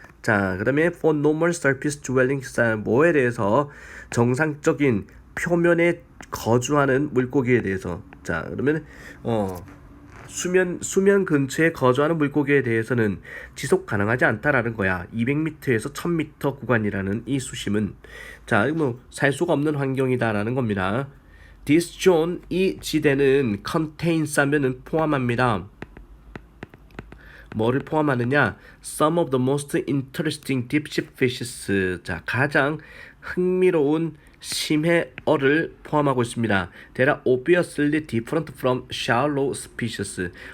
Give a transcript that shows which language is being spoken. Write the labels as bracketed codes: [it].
[ko] 자 그다음에 [en] for normal surface dwelling [ko] 뭐에 대해서 정상적인 표면에 거주하는 물고기에 대해서 자 그러면 수면 근처에 거주하는 물고기에 대해서는 지속 가능하지 않다라는 거야. 200m에서 1000m 구간이라는 이 수심은 자, 뭐 살 수가 없는 환경이다라는 겁니다. [en] This zone [ko] 이 지대는 contains 하면은 포함합니다. 뭐를 포함하느냐? [en] Some of the most interesting deep sea fishes. [ko] 자, 가장 흥미로운 심해어를 포함하고 있습니다. [en] They are obviously different from shallow species.